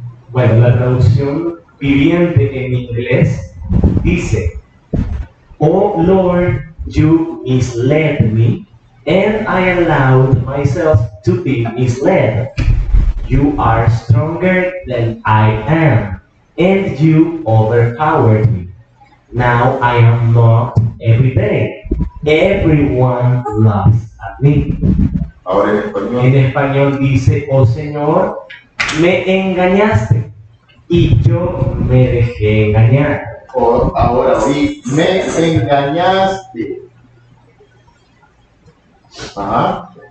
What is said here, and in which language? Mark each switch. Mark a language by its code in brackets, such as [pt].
[es] Bueno, la traducción viviente en inglés dice: [en] Oh Lord, you misled me, and I allowed myself to be misled. You are stronger than I am, and you overpowered me. Now I am mocked every day. Everyone laughs at me. [es] Ahora en español. En español dice: Oh Señor, me engañaste y yo me dejé engañar. Ahora sí, me engañaste. Ajá.